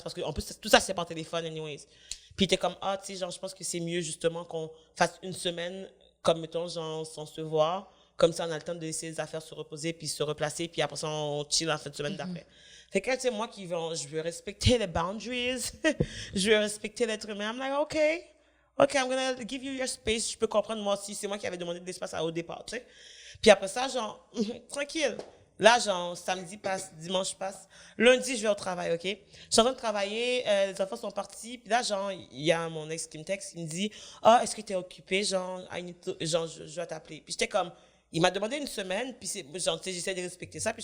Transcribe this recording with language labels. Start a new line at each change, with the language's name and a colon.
French: Parce que en plus, tout ça, c'est par téléphone, anyways. Puis il était comme, tu sais, genre, je pense que c'est mieux justement qu'on fasse une semaine, comme mettons, genre, sans se voir. Comme ça, on a le temps de laisser les affaires se reposer, puis se replacer, puis après ça, on chill en fin de semaine d'après. Fait que, tu sais, moi je veux respecter les boundaries, je veux respecter l'être humain.
English: I'm like, OK, I'm gonna give you your space.
French: Je peux comprendre, moi aussi, c'est moi qui avais demandé de l'espace au départ, tu sais. Puis après ça, genre, tranquille. Là, genre, samedi passe, dimanche passe. Lundi, je vais au travail, OK? Je suis en train de travailler, les enfants sont partis. Puis là, genre, il y a mon ex qui me texte, il me dit, est-ce que tu es occupé? Genre, genre je dois t'appeler. Puis j'étais comme, il m'a demandé une semaine, puis genre, tu sais, j'essaie de respecter ça.